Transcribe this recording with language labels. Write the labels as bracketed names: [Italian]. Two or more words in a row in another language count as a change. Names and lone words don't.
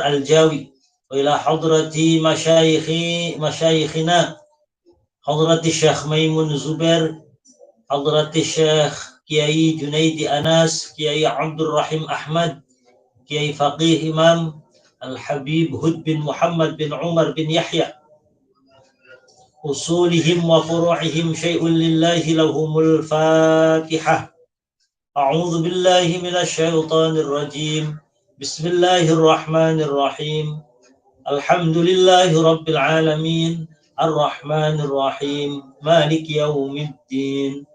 [Arabic] الجاوي، وإلى حضرة مشايخنا حضرة شيخ ميمون زبير، حضرة شيخ كياي جنيدي أنس، كياي عبد الرحيم أحمد، كياي فقيه إمام الحبيب هود بن محمد بن عمر بن يحيى، أصولهم وفروعهم شيء لله لهم الفاتحة. أعوذ بالله من الشيطان الرجيم. بسم الله الرحمن الرحيم. الحمد لله رب العالمين. الرحمن الرحيم. مالك يوم الدين.